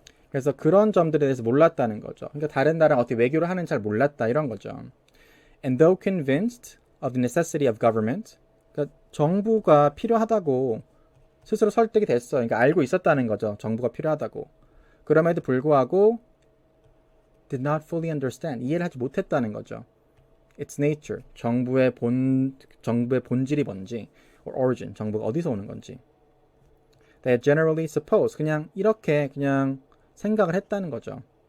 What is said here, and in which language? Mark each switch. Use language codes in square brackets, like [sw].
[ko] 그래서 그런 점들에 대해서 몰랐다는 거죠. 그러니까 다른 나라랑 어떻게 외교를 하는지 잘 몰랐다 이런 거죠. [en] And though convinced of the necessity of government, [ko] 그러니까 정부가 필요하다고 스스로 설득이 됐어. 그러니까 알고 있었다는 거죠. 정부가 필요하다고. 그럼에도 불구하고 [en] did not fully understand, [ko] 이해를 하지 못했다는 거죠. [en] Its nature, [ko] 정부의 본질이 뭔지, [en] or origin, [ko] 정부가 어디서 오는 건지. [en] They generally suppose, [ko] 그냥 이렇게 그냥 생각을 했다는 거죠.